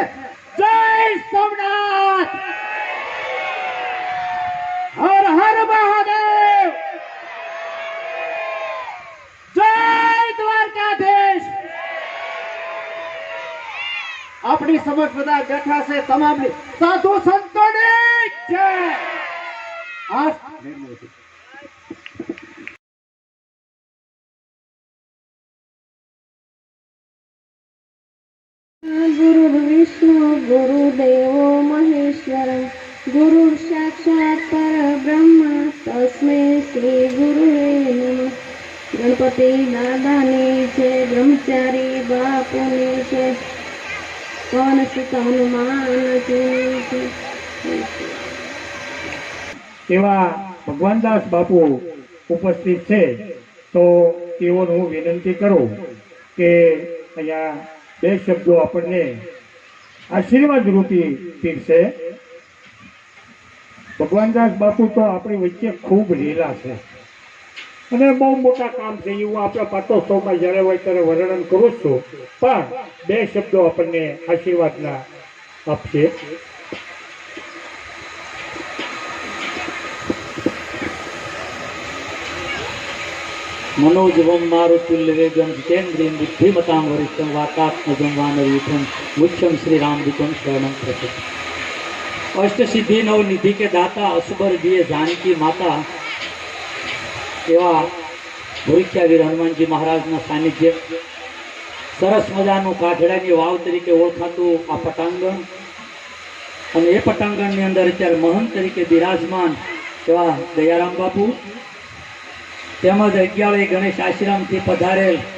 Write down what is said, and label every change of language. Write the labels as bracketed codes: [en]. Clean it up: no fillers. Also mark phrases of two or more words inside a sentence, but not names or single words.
[gu] જય સોમનાથ, હર હર મહાદેવ, જય દ્વારકાધીશ. આપણી સમક્ષ બધા બેઠા છે તમામ સાધુ સંતોની જય. [sa] गुरु विष्णु गुरुदेवो महेश्वर गुरु साक्षात परब्रह्म तस्मै श्री गुरुवे नमः. [gu] ગણપતિ દાદાની જય, બ્રહ્મચારી બાપુની જય, પવન સુત હનુમાનજીની જય. એવા ભગવાનદાસ બાપુ ઉપસ્થિત છે, તો તેઓને હું વિનંતી કરું કે અહીંયા 2 શબ્દો આપણને આશીર્વાદ રૂપી પીરશે. ભગવાનદાસ બાપુ તો આપણી વચ્ચે ખૂબ લીલા છે અને બહુ મોટા કામ છે. હું આપણે પાટોત્સવમાં જ્યારે હોય ત્યારે વર્ણન કરું છું, પણ 2 શબ્દો આપણને આશીર્વાદના આપશે. [sa] मनोजवम मारुतुल्य वेगम जितेन्द्रियं बुद्धिमतां वरिष्ठं वातात्मजं वानरयूथं मुख्यम श्री रामदूतं शरणं प्रपद्ये. [hi] अष्ट सिद्धि नव निधि के दाता असबर दिए जानकी माता [gu] એવા ભૂરિખ્યાવીર હનુમાનજી મહારાજના સાનિધ્ય સરસ મજાનું કાઠડાની વાવ તરીકે ઓળખાતું આ પટાંગણ, અને એ પટાંગણની અંદર અત્યારે મહંત તરીકે બિરાજમાન એવા દયારામ બાપુ, તેમજ 11 ગણેશ આશ્રમથી પધારેલ